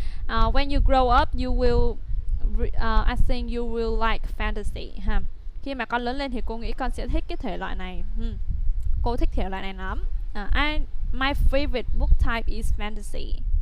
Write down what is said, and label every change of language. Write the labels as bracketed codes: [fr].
[en] When you grow up, you will. I think you will like fantasy. Ha. [vi] Khi mà con lớn lên thì cô nghĩ con sẽ thích cái thể loại này. Cô thích thể loại này lắm. [en] My favorite book type is fantasy.